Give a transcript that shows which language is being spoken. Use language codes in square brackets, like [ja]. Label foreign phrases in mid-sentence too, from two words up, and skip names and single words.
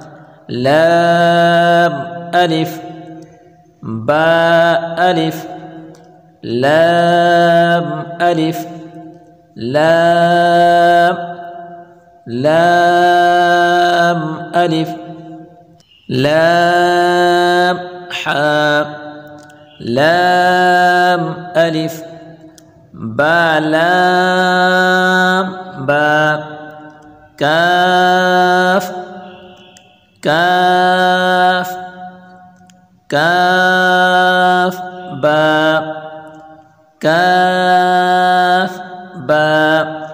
[ar] لام، الف، با، الف، لام، الف، لام، لام، الف، لام، حاء، لام، الف، با، لام، با، کاف، کاف، کاف، با، کاف، با،